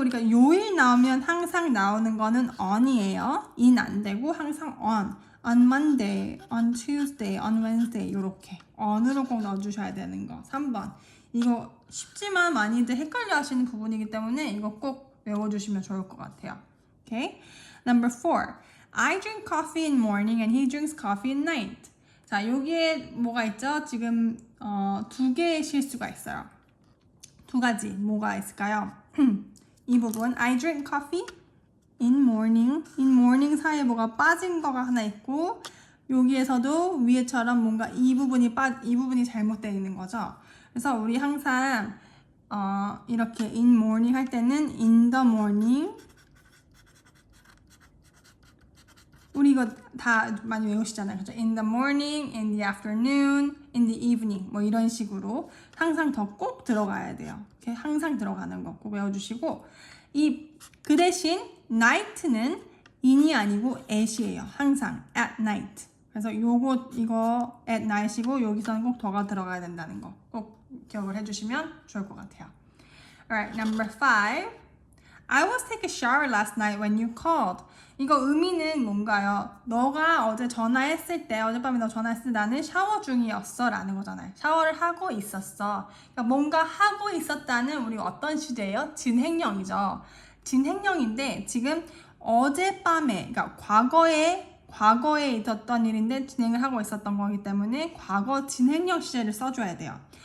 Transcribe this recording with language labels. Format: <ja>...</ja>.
<ko>우리가 요일 나오면 항상 나오는 거는 on이에요. in 안 되고 항상</ko> <en>on Monday, on Tuesday, on Wednesday</en> <ko>이렇게 on으로 꼭 넣어주셔야 되는 거. 3번. 이거 쉽지만 많이들 헷갈려 하시는 부분이기 때문에 이거 꼭 외워주시면 좋을 것 같아요.</ko> <en>Okay? Number 4. I drink coffee in morning and he drinks coffee at night.</en> <ko>자, 여기에 뭐가 있죠? 지금 두 개의 실수가 있어요. 두 가지 뭐가 있을까요? 이 부분</ko> <en>I drink coffee in morning.</en> <ko>in morning 사이에 뭐가 빠진 거가 하나 있고 여기에서도 위에처럼 뭔가 이 부분이 잘못되어 있는 거죠. 그래서 우리 항상 이렇게 in morning 할 때는</ko> <en>in the morning</en> <ko>우리 이거 다 많이 외우시잖아요. 그죠?</ko> <en>In the morning, in the afternoon, in the evening</en> <ko>뭐 이런 식으로 항상 더 꼭 들어가야 돼요. 이렇게 항상 들어가는 거 꼭 외워주시고 그 대신 night는 in이 아니고 at이에요. 항상 at night. 그래서 이거 at night이고 여기서는 꼭 더가 들어가야 된다는 거 꼭 기억을 해주시면 좋을 것 같아요.</ko> <en>Alright, number 5. I was take a shower last night when you called.</en> <ko>이거 의미는 뭔가요? 너가 어제 전화했을 때, 어젯밤에 너 전화했을 때 나는 샤워 중이었어 라는 거잖아요. 샤워를 하고 있었어. 그러니까 뭔가 하고 있었다는 우리 어떤 시제예요? 진행형이죠. 진행형인데 지금 어젯밤에, 그러니까 과거에 있었던 일인데 진행을 하고 있었던 거기 때문에 과거 진행형 시제를 써줘야 돼요.</ko>